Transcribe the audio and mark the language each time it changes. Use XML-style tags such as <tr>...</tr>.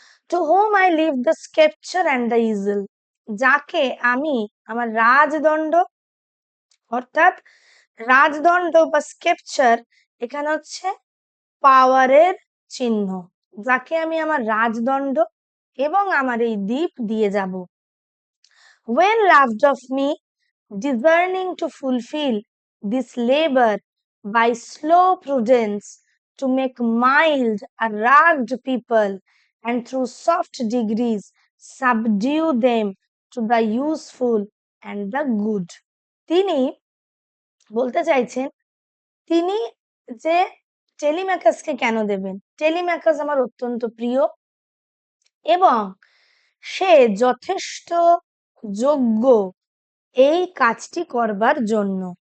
<en>To home I leave the sceptre and the easel.</en> <bn>যাকে আমি আমার রাজদণ্ড, অর্থাৎ রাজদণ্ড বা স্কেপচার এখানে হচ্ছে পাওয়ারের চিহ্ন, যাকে আমি আমার রাজদণ্ড এবং আমার এই দ্বীপ দিয়ে যাব।</bn> <en>when loved of me, discerning to fulfill this labor by slow prudence, to make mild a rugged people, and through soft degrees subdue them to the useful and the good.</en> <bn>তিনি বলতে চাইছেন, তিনি যে টেলিম্যাকাসকে কেন দেবেন? টেলিম্যাকাস আমার অত্যন্ত প্রিয় এবং সে যথেষ্ট যোগ্য এই কাজটি করবার জন্য।</bn>